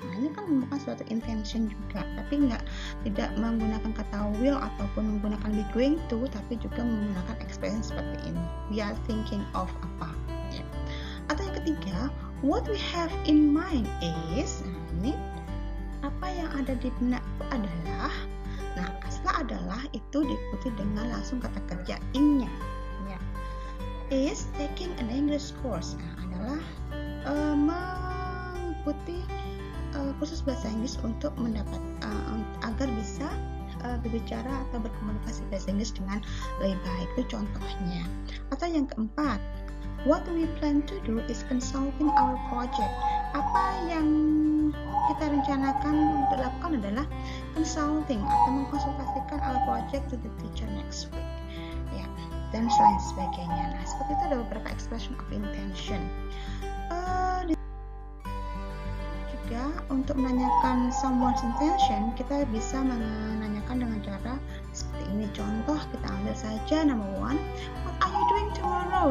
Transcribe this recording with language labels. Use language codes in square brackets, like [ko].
[id] Nah, ini kan merupakan suatu intention juga, tapi tidak menggunakan kata will ataupun menggunakan be going to, tapi juga menggunakan expression seperti ini. [en] We are thinking of [id] apa? Ya. Atau yang ketiga, [en] what we have in mind is. [id] Nah, ini apa yang ada di benak adalah. Nah, setelah adalah itu diikuti dengan langsung kata kerja in-nya. Ya. [en] Is taking an English course. [id] Nah, adalah mengikuti kursus bahasa Inggris untuk mendapat agar bisa berbicara atau berkomunikasi bahasa Inggris dengan lebih baik. Itu contohnya. Atau yang keempat, [en] what we plan to do is consulting our project. [id] Apa yang kita rencanakan untuk lakukan adalah consulting atau mengkonsultasikan [en] our project to the teacher next week. [id] Ya, dan selain sebagainya. Nah, seperti itu ada beberapa expression of intention. Juga untuk menanyakan someone's intention, kita bisa menanyakan dengan cara seperti ini. Contoh kita ambil saja [en] number one, what are you doing tomorrow?